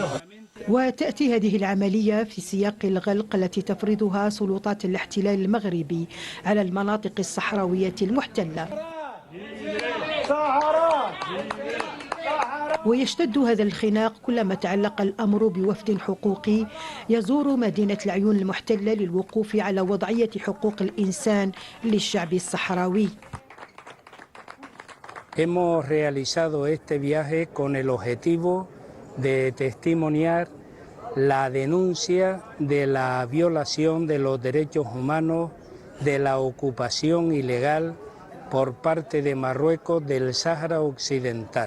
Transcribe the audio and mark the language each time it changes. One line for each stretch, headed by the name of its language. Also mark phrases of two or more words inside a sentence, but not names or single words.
Arabic: وتأتي هذه العملية في سياق الغلق التي تفرضها سلطات الاحتلال المغربي على المناطق الصحراوية المحتلة. ويشتد هذا الخناق كلما تعلق الأمر بوفد حقوقي يزور مدينة العيون المحتلة للوقوف على وضعية حقوق الإنسان للشعب الصحراوي.
Spanish: Hemos realizado este viaje con el objetivo de testimoniar la denuncia de la violación de los derechos humanos, de la ocupación ilegal por parte de Marruecos del Sáhara Occidental.